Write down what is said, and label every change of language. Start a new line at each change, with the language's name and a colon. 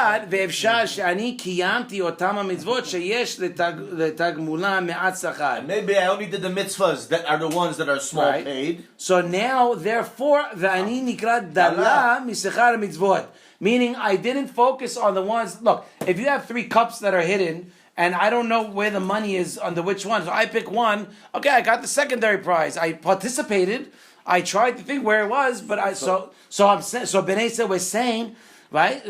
Hebrew: ואפשר שאני קיימתי אותם המצוות שיש לתגמולם מעט שכר.
English: Maybe I only did the mitzvahs that are the ones that are small Right. paid. So now, therefore,
Hebrew: ואני נקרא דלה משכר המצוות.
English: Meaning, I didn't focus on the ones. Look, if you have 3 cups that are hidden, and I don't know where the money is under which one, so I pick one. Okay, I got the secondary prize. I participated. I tried to think where it was, but so Bnei Yisrael was saying, right?